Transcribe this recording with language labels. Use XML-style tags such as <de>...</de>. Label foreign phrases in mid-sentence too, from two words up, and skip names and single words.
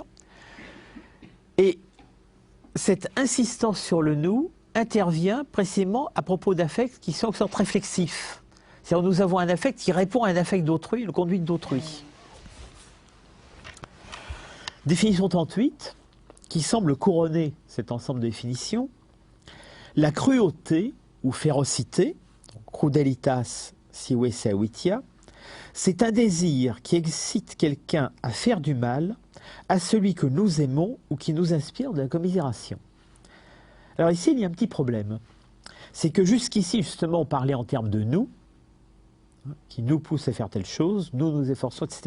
<fr>Et cette insistance sur le nous intervient précisément à propos d'affects qui sont en sorte réflexifs. C'est-à-dire nous avons un affect qui répond à un affect d'autrui, une conduite d'autrui. Définition 38, qui semble couronner cet ensemble de définitions. La cruauté ou férocité,</fr> <la>crudelitas sive sevitia,</la> <fr>c'est un désir qui excite quelqu'un à faire du mal à celui que nous aimons ou qui nous inspire de la commisération. Alors ici, il y a un petit problème. C'est que jusqu'ici, justement, on parlait en termes de nous, qui nous pousse à faire telle chose, nous nous efforçons, etc.</fr>